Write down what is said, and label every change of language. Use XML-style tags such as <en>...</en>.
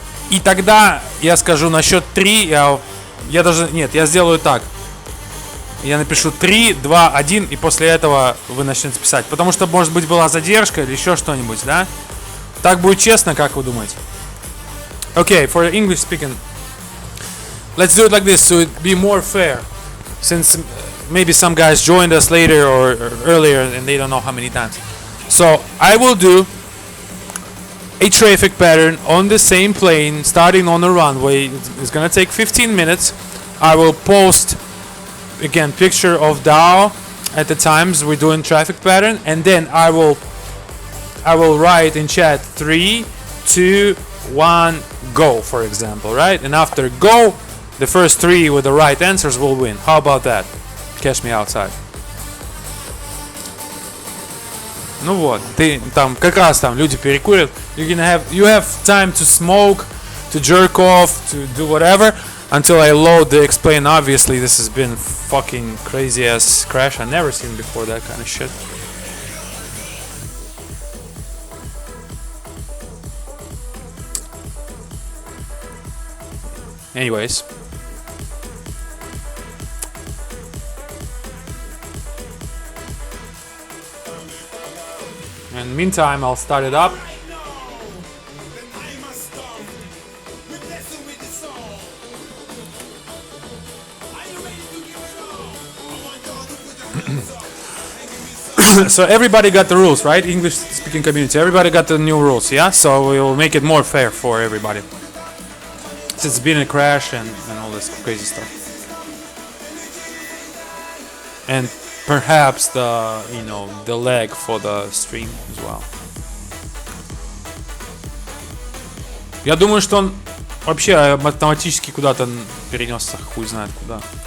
<ru>И тогда я скажу на счет 3, я сделаю так. Я напишу 3, 2, 1, и после этого вы начнете писать. Потому что, может быть, была задержка или еще что-нибудь, да? Так будет честно, как вы думаете?</ru> <en>Okay, for the English speaking, let's do it like this, so it be more fair. Since maybe some guys joined us later or earlier and they don't know how many times. So I will do a traffic pattern on the same plane, starting on the runway. It's gonna take 15 minutes. I will post again picture of DAO at the times we're doing traffic pattern, and then I will write in chat 3, 2, 1, go, for example, right? And after go, the first 3 with the right answers will win. How about that? Catch me outside.</en> <ru>Ну вот, ты там как раз там люди перекурят.</ru> <en>You have time to smoke, to jerk off, to do whatever until I load the explain. Obviously, this has been fucking crazy ass crash. I've never seen before that kind of shit. Anyways. And meantime, I'll start it up. So everybody got the rules, right? English speaking community. Everybody got the new rules, yeah? So we'll make it more fair for everybody. Since it's been a crash and all this crazy stuff. And perhaps the lag for the stream as well.</en> <ru>Я думаю, что он вообще автоматически куда-то перенесся, хуй знает куда.</ru>